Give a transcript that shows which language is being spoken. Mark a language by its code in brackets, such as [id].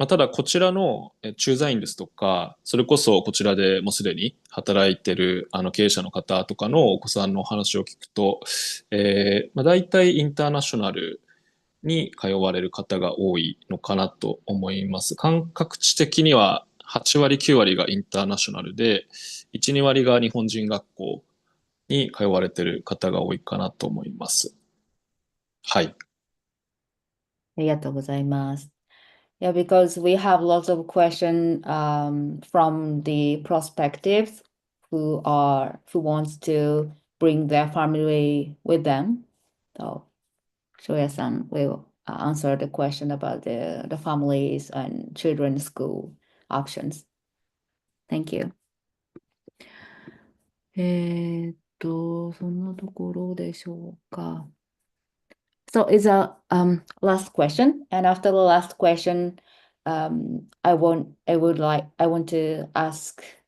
[ja] ただ、こちらの駐在員ですとか、それこそこちらでもうすでに働いてる経営者の方とかのお子さんの話を聞くと、大体インターナショナルに通われる方が多いのかなと思います。感覚値的には8割、9割がインターナショナルで、1、2割が日本人学校に通われてる方が多いかなと思います。はい。ありがとうございます。 [en] Yeah, because we have lots of questions from the prospectives who wants to bring their family with them. So Shoya-san will answer the question about the families and children's school options. Thank you. [ja] そんなところでしょうか。 [en] So it's a last question, and after the last question, I want to ask